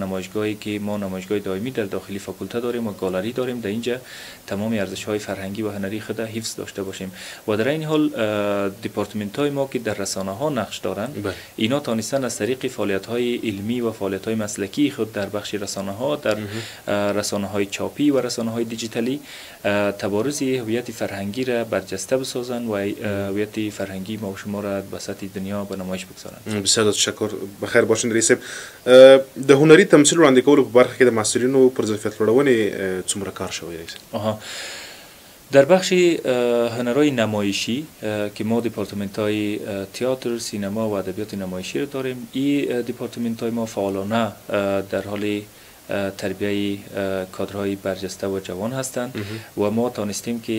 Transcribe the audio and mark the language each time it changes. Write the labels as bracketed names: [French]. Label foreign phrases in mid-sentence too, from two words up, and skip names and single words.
[Persian] نمایشگاهی که ما نمایشگاه دائمی در داخل فاکولته داریم و گالری داریم در اینجا تمام ارزش های فرهنگی و هنری خود حفظ داشته باشیم و در این حال دیپارتمنت های ما که در رسانه ها نقش دارند اینا توانستن از طریق فعالیت های علمی و فعالیت های مسلکی خود در بخش رسانه ها در رسانه های چاپی و رسانه های دیجیتالی تبارز هویت فرهنگی را برجسته بسازند و هویت فرهنگی ما و شما را به سطح دنیا به نمایش بگذارند. بسیار تشکر. بخیر باشین رئیس صاحب. [Pashto] د هنري تمثیل وړاندې کولو په برخه کې د محصلینو پر ظرفیت لوړونې څومره کار شوی رئیس؟ [Persian] در بخش هنرهای نمایشی که ما دیپارتمنت های تئاتر، سینما و ادبیات نمایشی رو داریم، این دیپارتمنت های ما فعالانه در حال تربیه کادرهای برجسته و جوان هستند و ما تانستیم که